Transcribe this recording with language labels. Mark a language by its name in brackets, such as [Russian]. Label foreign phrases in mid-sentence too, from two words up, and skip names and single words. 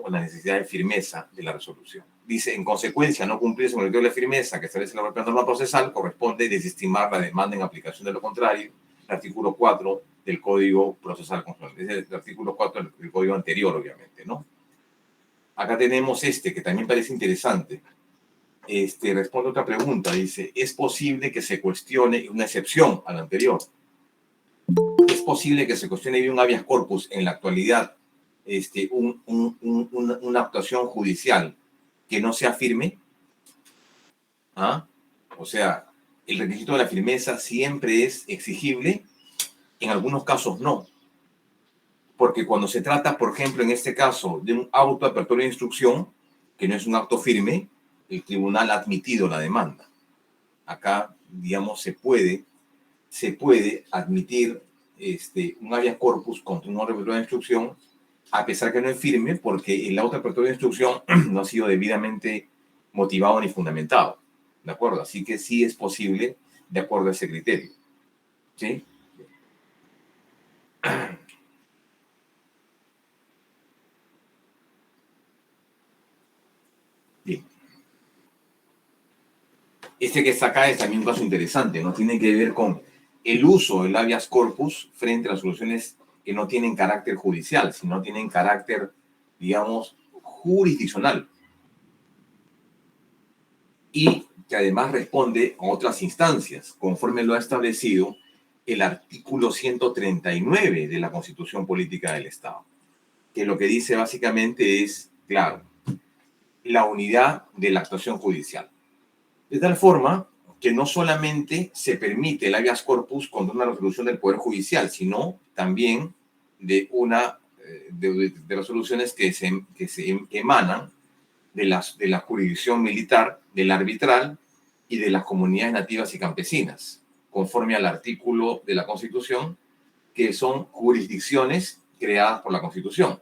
[Spanish] Con la necesidad de firmeza de la resolución. Dice, en consecuencia, no cumplirse con el criterio de firmeza que establece la propia norma procesal, corresponde desestimar la demanda en aplicación de lo contrario, el artículo 4 del Código Procesal Constitucional. Es el artículo 4 del Código anterior, obviamente, ¿no? Acá tenemos que también parece interesante. Responde a otra pregunta, dice, ¿es posible que se cuestione una excepción a la anterior? ¿Es posible que se cuestione un [Latin] habeas corpus [Spanish] en la actualidad, una actuación judicial que no sea firme? ¿Ah? O sea, el requisito de la firmeza siempre es exigible, en algunos casos no. Porque cuando se trata, por ejemplo, en este caso, de un auto de apertura de instrucción, que no es un acto firme, el tribunal ha admitido la demanda. Acá, digamos, se puede admitir un [Latin] habeas corpus [Spanish] contra un orden de apertura de instrucción, a pesar que no es firme, porque el auto de apertura de instrucción no ha sido debidamente motivado ni fundamentado. ¿De acuerdo? Así que sí es posible de acuerdo a ese criterio. ¿Sí? Bien. Este que está acá es también un caso interesante, ¿no? Tiene que ver con el uso del [Latin] habeas corpus [Spanish] frente a las soluciones que no tienen carácter judicial, sino tienen carácter, digamos, jurisdiccional. Y que además responde a otras instancias, conforme lo ha establecido el artículo 139 de la Constitución Política del Estado, que lo que dice básicamente es, claro, la unidad de la actuación judicial. De tal forma que no solamente se permite el [Latin] habeas corpus [Spanish] contra una resolución del Poder Judicial, sino también de una de resoluciones que se emanan de la jurisdicción militar, del arbitral y de las comunidades nativas y campesinas, conforme al artículo de la Constitución, que son jurisdicciones creadas por la Constitución.